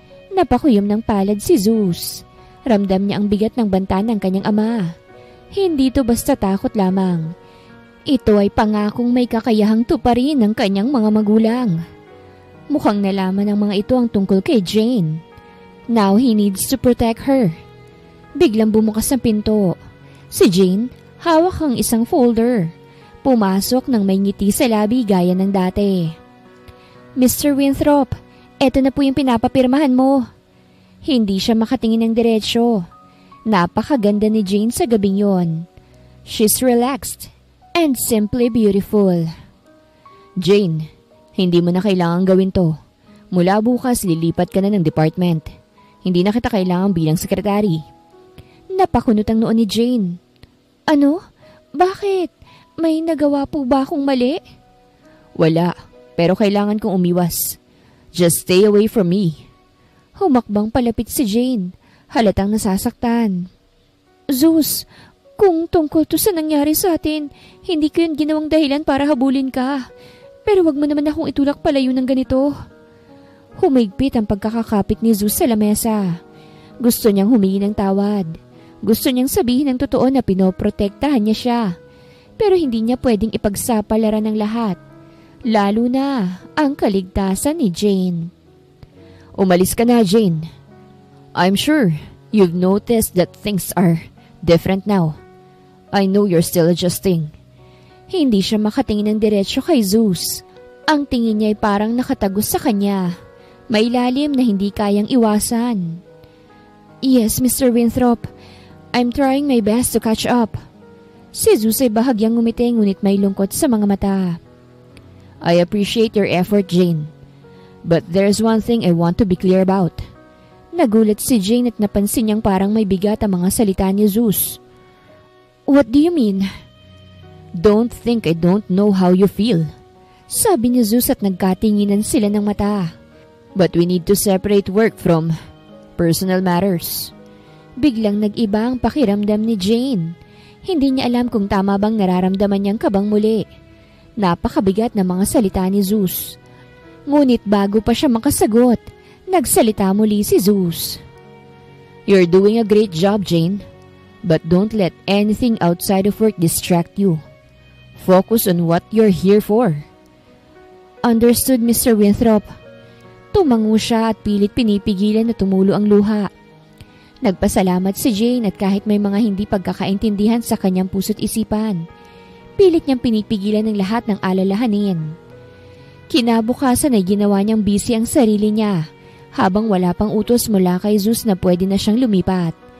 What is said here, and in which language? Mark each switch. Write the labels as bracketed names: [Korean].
[Filipino] Napakuyom ng palad si Zeus. Ramdam niya ang bigat ng banta ng kanyang ama. Hindi to basta takot lamang. Ito ay pangakong may kakayahang tuparin ng kanyang mga magulang. Mukhang nalaman ng mga ito ang tungkol kay Jane. [English] Now he needs to protect her. [Filipino] Biglang bumukas ang pinto. Si Jane, hawak ang isang folder. Pumasok nang may ngiti sa labi gaya ng dati. Mr. Winthrop, eto na po yung pinapapirmahan mo. Hindi siya makatingin ng diretsyo. Napakaganda ni Jane sa gabing yon. [English] She's relaxed and simply beautiful. [Filipino] Jane, hindi mo na kailangang gawin to. Mula bukas, lilipat ka na ng department. Hindi na kita kailangan bilang sekretary. Napakunot ang noo ni Jane. Ano? Bakit? May nagawa po ba akong mali? Wala, pero kailangan kong umiwas. [English] Just stay away from me. [Filipino] Humakbang palapit si Jane. Halatang nasasaktan. Zeus, kung tungkol to sa nangyari sa atin, hindi ko yun ginawang dahilan para habulin ka. Pero wag mo naman akong itulak palayo ng ganito. Humigpit ang pagkakakapit ni Zeus sa lamesa. Gusto niyang humingi ng tawad. Gusto niyang sabihin ng totoo na pinoprotektahan niya siya. Pero hindi niya pwedeng ipagsapalaran ng lahat. Lalo na ang kaligtasan ni Jane. Umalis ka na, Jane. [English] I'm sure you've noticed that things are different now. I know you're still adjusting. [Filipino] Hindi siya makatingin ng diretsyo kay Zeus. Ang tingin niya ay parang nakatagos sa kanya. May lalim na hindi kayang iwasan. [English] Yes, Mr. Winthrop. I'm trying my best to catch up. [Filipino] Si Zeus ay bahagyang ngumiti ngunit may lungkot sa mga mata. [English] I appreciate your effort, Jane. But there's one thing I want to be clear about. [Filipino] Nagulat si Jane at napansin niyang parang may bigat ang mga salita ni Zeus. [English] What do you mean? Don't think I don't know how you feel. [Filipino] Sabi ni Zeus at nagkatinginan sila ng mata. [English] But we need to separate work from personal matters. [Filipino] Biglang nag-iba ang pakiramdam ni Jane. Hindi niya alam kung tama bang nararamdaman niyang kabang muli. Napakabigat na mga salita ni Zeus. Ngunit bago pa siya makasagot, nagsalita muli si Zeus. [English] You're doing a great job, Jane. But don't let anything outside of work distract you. Focus on what you're here for. Understood, Mr. Winthrop. [Filipino] Tumango siya at pilit pinipigilan na tumulo ang luha. Nagpasalamat si Jane at kahit may mga hindi pagkakaintindihan sa kanyang puso't isipan, pilit niyang pinipigilan ng lahat ng alalahanin. Kinabukasan ay ginawa niyang busy ang sarili niya habang wala pang utos mula kay Zeus na pwede na siyang lumipat.